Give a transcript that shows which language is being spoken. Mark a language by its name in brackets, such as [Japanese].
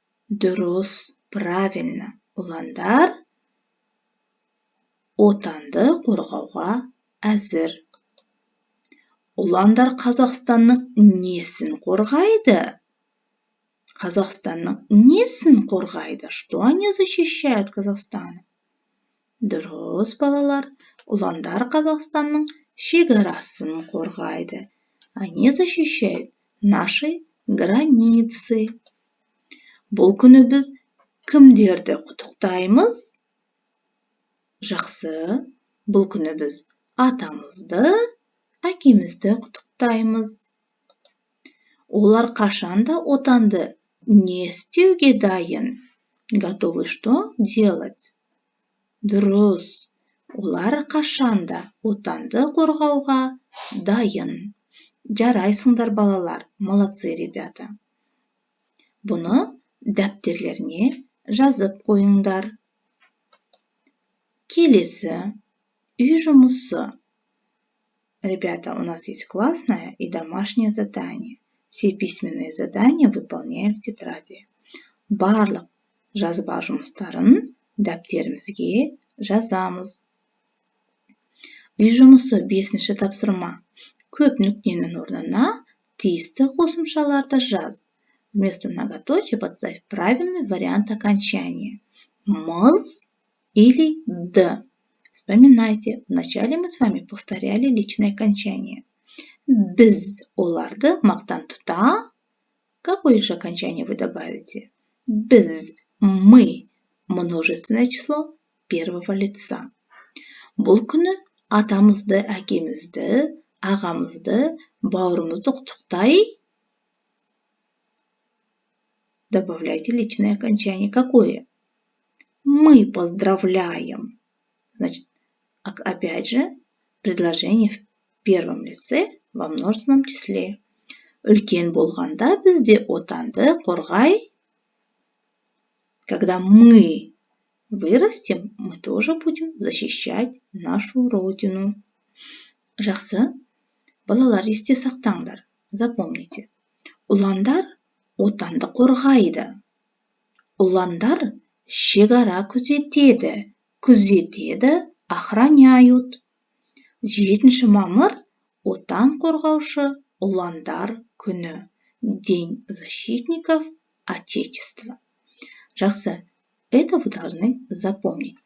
[Kazakh] Дұрыс, [Russian] правильно. [Kazakh] Ұландар отанды қорғауға әзір. Ұландар Қазақстанның несін қорғайды? Қазақстанның несін қорғайды? [Russian] Что они защищают Казахстан? [Kazakh] Дұрыс, балалар. Ұландар Қазақстанның шекарасын қорғайды. [Russian] Они защищают наши границы. [Kazakh] Бұл күні біз кімдерді құттықтаймыз? Жақсы. Бұл күні біз атамызды, әкемізді құттықтаймыз. Олар қашанда отанды не істеуге дайын? [Russian] Готовы что делать? [Kazakh] Дұрыс. Олар қашанда отанды қорғауға дайын. Жарайсыңдар, балалар. [Russian] Молодцы, ребята. [Kazakh] Бұны дәптерлеріне жазып қойыңдар. Келесі. Үй жұмысы. [Russian] Ребята, у нас есть классное и домашнее задание. Все письменные задания выполняем в тетради. [Kazakh] Барлық жазба жұмыстарын дәптерімізге жазамыз. Үй жұмысы 5-ші тапсырма. Көп нүктенің орнына тиісті қосымшаларды жаз. [Russian] Вместо многоточия подставь правильный вариант окончания. Мыз или д. Вспоминайте, вначале мы с вами повторяли личное окончание. [Kazakh] Біз оларды мақтан тұта. [Russian] Какое же окончание вы добавите? Біз, мы. Множественное число первого лица. [Kazakh] Бұл күні атамызды, әкемізді, ағамызды, бауырымызды құттықтай. [Russian] Добавляйте личное окончание. Какое? Мы поздравляем. Значит, опять же, предложение в первом лице во множественном числе. [Kazakh] Үлкен болғанда бізде отанды қорғай. [Russian] Когда мы вырастем, мы тоже будем защищать нашу родину. [Kazakh] Жақсы. Балалар, есте сақтаңдар. [Russian] Запомните. [Kazakh] Ұландар отанды қорғайды. Ұландар шекара күзетеді. Күзетеді, [Russian] охраняют. [Kazakh] 7 мамыр отан қорғаушы ұландар күні. [Russian] День защитников Отечества. [Kazakh] Жақсы. [Russian] Это вы должны запомнить.